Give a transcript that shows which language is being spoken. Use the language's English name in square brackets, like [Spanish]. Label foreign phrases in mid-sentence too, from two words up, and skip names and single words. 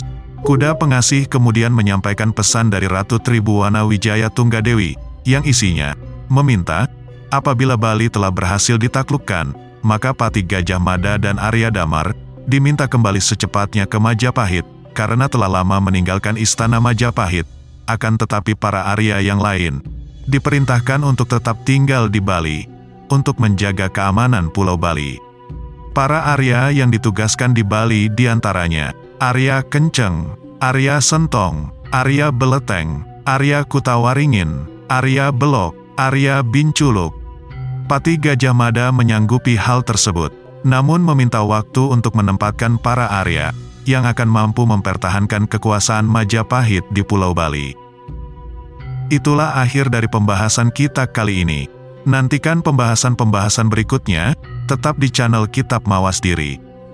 [Indonesian] Kuda Pengasih kemudian menyampaikan pesan dari Ratu Tribhuwana Wijaya Tunggadewi, yang isinya meminta, apabila Bali telah berhasil ditaklukkan, maka Patih Gajah Mada dan Arya Damar diminta kembali secepatnya ke Majapahit, karena telah lama meninggalkan istana Majapahit. Akan tetapi para Arya yang lain diperintahkan untuk tetap tinggal di Bali, untuk menjaga keamanan Pulau Bali. Para Arya yang ditugaskan di Bali diantaranya Arya Kenceng, Arya Sentong, Arya Beleteng, Arya Kutawaringin, Arya Belok, Arya Binculuk. Patih Gajah Mada menyanggupi hal tersebut, namun meminta waktu untuk menempatkan para Arya yang akan mampu mempertahankan kekuasaan Majapahit di Pulau Bali. Itulah akhir dari pembahasan kita kali ini. Nantikan pembahasan-pembahasan berikutnya, tetap di channel Kitab Mawas Diri.